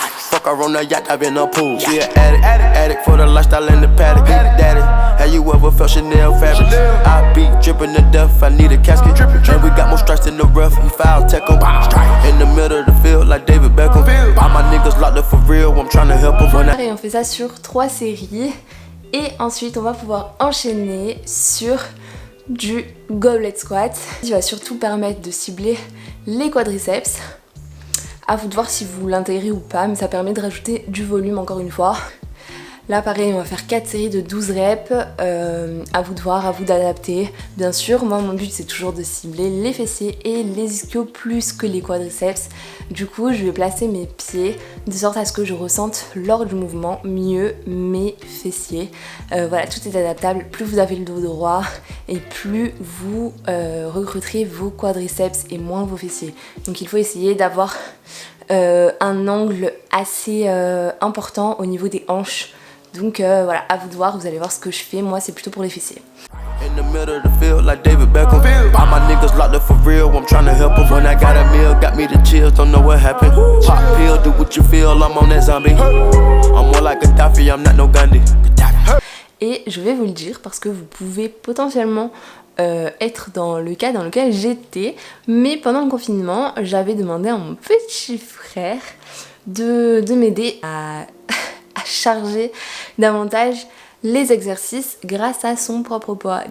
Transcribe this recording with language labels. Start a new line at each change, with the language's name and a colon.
English: Fuck her on the yacht, I've been a pool. She an addict for the lifestyle and the paddock. Daddy, have you ever felt Chanel fabric? I be dripping to death, I need a casket. And we got more strikes in the rough, we foul tech 'em. In the middle of the field like David Beckham. All my niggas locked up for real, I'm trying to help them.
French: Et on fait ça sur 3 séries. Et ensuite on va pouvoir enchaîner sur du goblet squat. Qui va surtout permettre de cibler les quadriceps. À vous de voir si vous l'intégrez ou pas, mais ça permet de rajouter du volume encore une fois. Là pareil, on va faire 4 séries de 12 reps, à vous de voir, à vous d'adapter. Bien sûr, moi mon but c'est toujours de cibler les fessiers et les ischios plus que les quadriceps. Du coup, je vais placer mes pieds de sorte à ce que je ressente lors du mouvement mieux mes fessiers. Voilà, tout est adaptable. Plus vous avez le dos droit et plus vous recruterez vos quadriceps et moins vos fessiers. Donc il faut essayer d'avoir un angle assez important au niveau des hanches. Donc voilà, à vous de voir, vous allez voir ce que je fais, moi c'est plutôt pour les fessiers.
English: In the middle of the field like David Beckham. All my niggas locked up for real, I'm trying to help 'em. When I got a meal, got me the chills, don't know what happened. Pop pill, do what you feel, I'm on that zombie. I'm more like Gaddafi, I'm not no Gandhi.
French: Et je vais vous le dire parce que vous pouvez potentiellement être dans le cas dans lequel j'étais, mais pendant le confinement, j'avais demandé à mon petit frère de m'aider à charger davantage les exercices grâce à son propre poids.